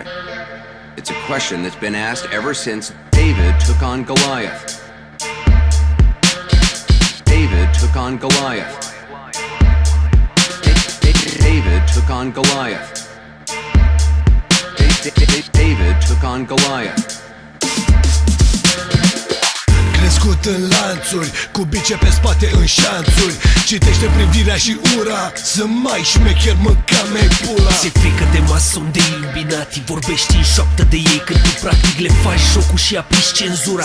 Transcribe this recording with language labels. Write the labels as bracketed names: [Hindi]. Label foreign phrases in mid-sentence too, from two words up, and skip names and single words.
[English] It's a question that's been asked ever since David took on Goliath. David took on Goliath. David took on Goliath. David took on Goliath. [Romanian] Crescut în lanțuri, cu bice pe spate în șanțuri. Citește privirea și ura, sunt mai șmecher, mânca-mi pula. Ți-e frică de mason, de iluminati, vorbești în șoaptă de ei când tu practic le faci jocul și aplici cenzura.